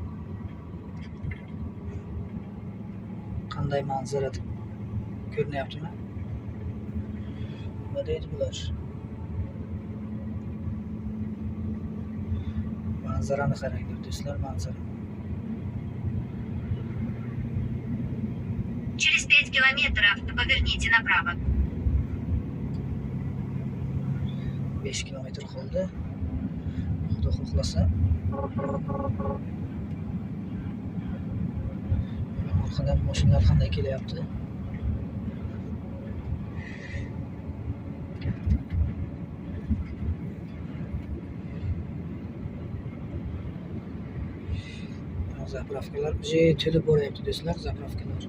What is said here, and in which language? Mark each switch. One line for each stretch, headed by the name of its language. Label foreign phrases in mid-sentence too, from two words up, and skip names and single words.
Uzbek: Qanday manzara ko'rinyaptimi? Nima deydi bular? Manzarani qaranglar do'stlar, manzara.
Russian: Через 5 километров поверните направо.
Uzbek: 5 kilometr qoldi. Xudo xohlasa. Orqadan mashinalar qanday kelyapti? Zapravkalar to'lib boryapti do'stlar, zapravkalar.